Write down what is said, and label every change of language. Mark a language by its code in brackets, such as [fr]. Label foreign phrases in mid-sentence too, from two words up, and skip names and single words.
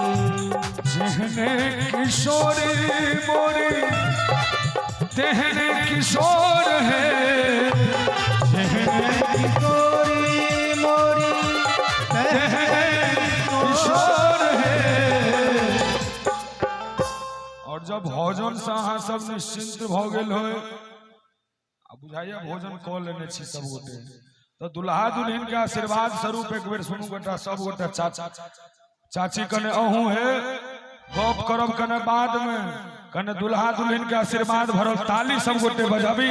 [mai] जेहने किशोरी मोरी तेहने किशोर है, जेहने किशोरी मोरी तेहने किशोर है। और जब भोजन से अहाँ सब निश्चिंत भ गेल हो, बुझाइया भोजन कऽ लेने छी सब गोटे, तो दुल्हा दुल्हन के आशीर्वाद स्वरूप एक बेर सुनू गोटा सब गोटा चाची कने अहूँ है गप करब कने बाद में, कने दुल्हा दुल्हन के आशीर्वाद भरल ताली सब गोटे बजाबी।